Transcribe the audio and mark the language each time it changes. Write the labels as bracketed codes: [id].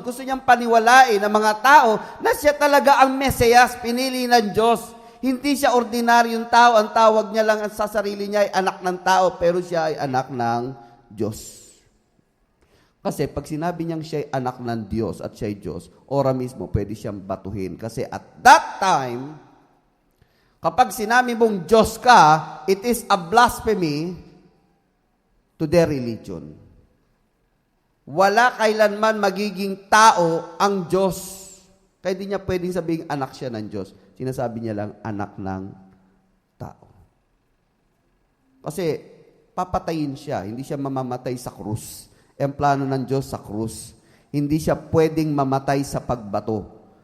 [tl] Gusto niyang paniwalain ng mga tao na siya talaga ang Mesiyas, pinili ng Diyos. Hindi siya ordinaryong tao. Ang tawag niya lang sa sarili niya ay anak ng tao, pero siya ay anak ng Diyos. Kasi pag sinabi niyang siya ay anak ng Diyos at siya ay Diyos, ora mismo pwede siyang batuhin. [en] Kasi at that time, [tl] kapag sinabi mong Diyos ka, [en] it is a blasphemy to their religion. [tl] Wala kailanman magiging tao ang Diyos. Kaya di niya pwedeng sabihin anak siya ng Diyos. Sinasabi niya lang anak ng tao. Kasi papatayin siya, hindi siya mamamatay sa krus. Ang plano ng Diyos sa krus. Hindi siya pwedeng mamatay sa pagbato.